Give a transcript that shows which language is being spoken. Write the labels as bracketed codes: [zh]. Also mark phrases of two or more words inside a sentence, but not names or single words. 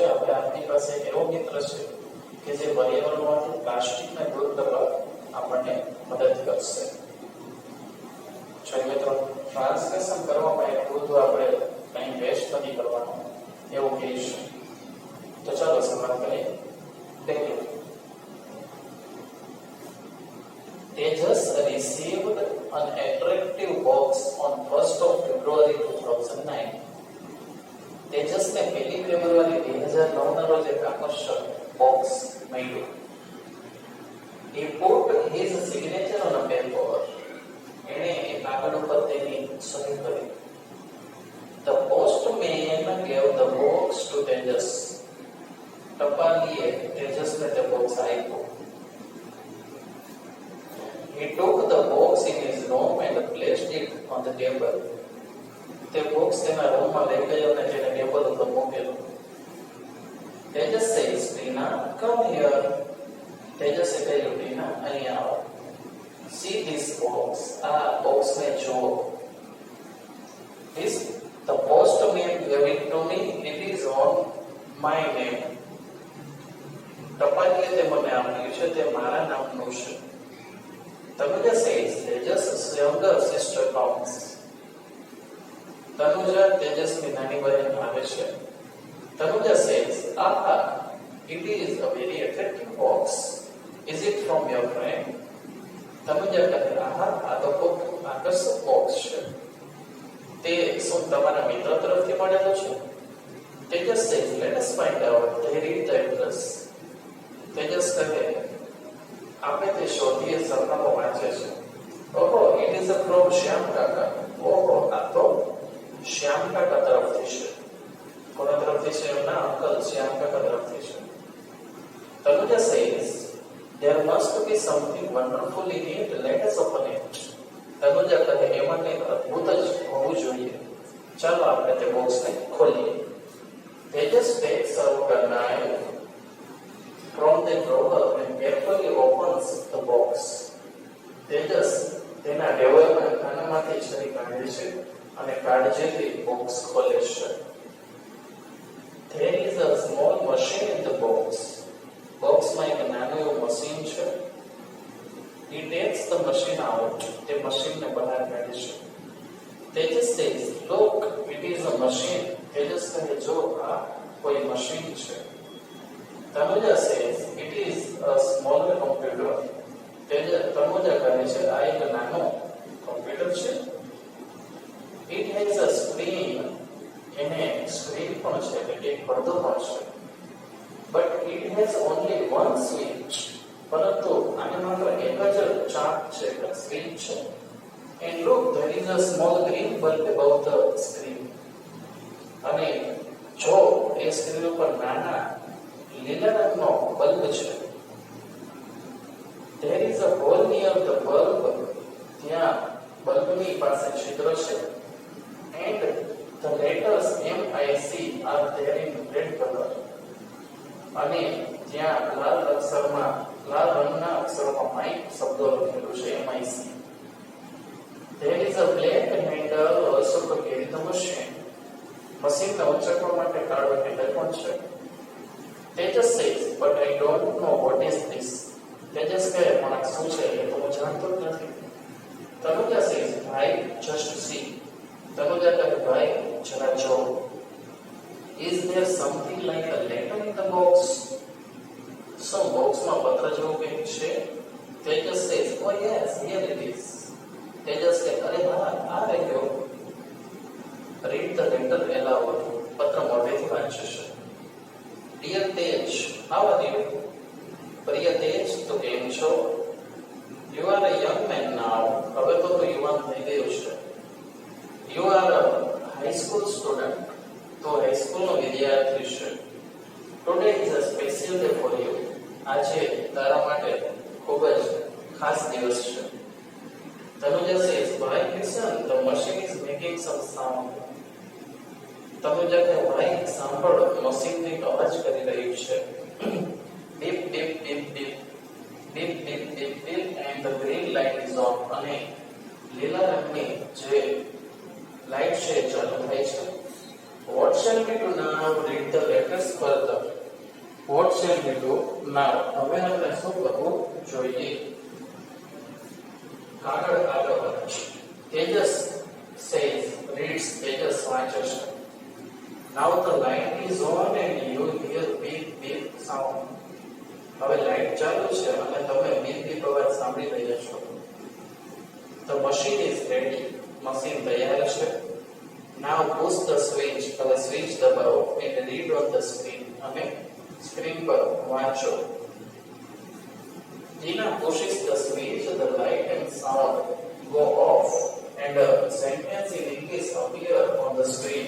[gu] હવે આપણી પાસે એવો મિત્ર છે કે જે પર્યાવરણમાંથી પ્લાસ્ટિકને દૂર કરવા આપણને મદદ કરશે. મિત્રો, ટ્રાન્સલેશન કરવામાં એટલું બધું આપણે કંઈ વેસ્ટ નથી કરવાનું એવું કહીશું. તો ચાલો શરૂઆત કરીએ. પહેલું, [en] Tejas received an attractive box on 1st of February 2009. [gu] તેજસને 1 ફેબ્રુઆરી 2009 ના રોજ એક આકર્ષક બોક્સ મળ્યું. [en] He put his signature on a paper. [gu] એણે એ કાગળ ઉપર તેની સહી કરી. [en] The postman gave the box to Tejas. [gu] ટપાલીએ તેજસને તે બોક્સ આપ્યું. [en] He took the box in his room and placed it on the table. [gu] તે બોક્સ તેના રૂમમાં લઈ ગયો અને તેને ટેબલ ઉપર મૂકેલો. [en] તેજસ says, Tina, come here. [gu] તેજસે કહ્યું, ટીના, અહીં આવો. [en] See this box. [gu] આ બોક્સને જુઓ. [en] The postman gave it to me. It is on my name. [gu] ટપાલીએ તે મને આપ્યું છે, તે મારા નામનું છે. [en] Tanuja says, Tejas' younger sister comes. [gu] Tanuja તેજસની નાની બહેન આવે છે. [en] Tanuja says, aha, it is a very attractive box. Is it from your friend? [gu] Tanuja કહે, aha, આ તો ખૂબ આકર્ષક બોક્સ છે. તે શું તમારા મિત્ર તરફથી મળેલો છે? [en] Tejas says, let us find out. They read the address. [gu] તેજસ કહે, આપણે તે શોધીએ, સરનામું વાંચે છે. ઓહો, [en] it is from [gu] શ્યામ કાકા. ઓહો, આ તો શ્યામ કાકા તરફથી છે. કોના તરફથી છે? એમના અંકલ શ્યામ કાકા તરફથી છે. [en] તનુજા says, there must be something wonderful in it. Let us open it. [gu] તનુજા કહે, એમાં કંઈક અદ્ભુત જ હોવું જોઈએ. ચાલો આપણે તે બોક્સને ખોલીએ. [en] તેજસ takes out a knife from the drawer and carefully opens the box. [gu] તેજસ તેના ડેવલમાં ખાનામાંથી છરી કાઢે છે અને કાળજીથી બોક્સ ખોલે છે. [en] There is a small machine in the box. [gu] બોક્સમાં એક નાનું એવું મશીન છે. [en] He takes the machine out. [gu] તે મશીનને બહાર કાઢે છે. [en] Tejas says, look, it is a machine. [gu] Tejas કહે જો આ કોઈ મશીન છે. [en] Tanuja says, it is a smaller computer. [gu] Tanuja કહે છે આ એક નાનો કમ્પ્યુટર છે. [en] It has a screen. [gu] એને સ્ક્રીન પણ છે એટલે એક પડદો પણ છે. [en] But it has only one switch. [gu] પરંતુ આને માત્ર એક જ ચાપ છે એટલે સ્વિચ છે. [en] And look, there is a small green bulb above the screen. [gu] અને જો એ સ્ક્રીન ઉપર નાના લીલા રંગનો બલ્બ છે. [en] There is a hole near the bulb. [gu] ત્યાં બલ્બની પાસે છિદ્ર છે. [en] And the letters MIC are there in red color. [gu] અને ત્યાં લાલ રંગના અક્ષરોમાં માઇક શબ્દો લખેલું છે MIC. [en] There is a black handle also to carry the machine. [gu] મશીનને ઉંચકવા માટે કાળો હેન્ડલ પણ છે. [en] Tejas says, but I don't know what is this. [gu] Tejas કહે પણ આ શું છે એ તો હું જાણતો જ નથી. [en] Tanuja says, ભાઈ just see. [gu] તનુજા કહે ભાઈ જરા જો. [en] Is there something like a letter in the box? [gu] So બોક્સમાં પત્ર જેવું કંઈક છે. [en] Tejas says, oh yes, here it is. [gu] Tejas કહે અરે હા આ રહ્યો. [en] Read the letter aloud. [gu] પત્ર મોઢેથી વાંચે છે. [en] Dear Tej, how are you? [gu] પ્રિય તેજ તો કેમ છો? [en] You are a young man now. [gu] હવે તો તું યુવાન થઈ ગયો છે. [en] You are a high school student. [gu] તો હાઈસ્કૂલનો વિદ્યાર્થી છે. [en] Today is a special day for you. [gu] આજે તારા માટે ખૂબ જ ખાસ દિવસ છે. [en] Tanuja says, "Bhai, listen, the machine is making some sound." [gu] Tanuja કહે ભાઈ સાંભળ મશીન કંઈક અવાજ કરી રહ્યું છે. [en] Beep beep beep beep beep beep beep beep and the green light is on. [gu] અને લીલા રંગની જે લાઈટ છે ચાલુ થાય છે. [en] What shall we do now? Read the letters further. What shall we do now? [gu] હવે આપણે શું કરવું જોઈએ? આગળ વધે છે. [en] Tejas says, reads. [gu] Tejas વાંચે છે. [en] Now the light is on and you hear beep beep sound. [gu] હવે લાઈટ ચાલુ છે અને તમે [en] beep beep [gu] અવાજ સાંભળી રહ્યા છો. [en] The machine is ready. [gu] મશીન તૈયાર છે. [en] Now push the switch. [gu] હવે સ્વિચ દબાવો [en] and read on the screen. [gu] અને સ્ક્રીન પર વાંચો. [en] Tina pushes the switch, the light and sound go off and a sentence in English appear on the screen.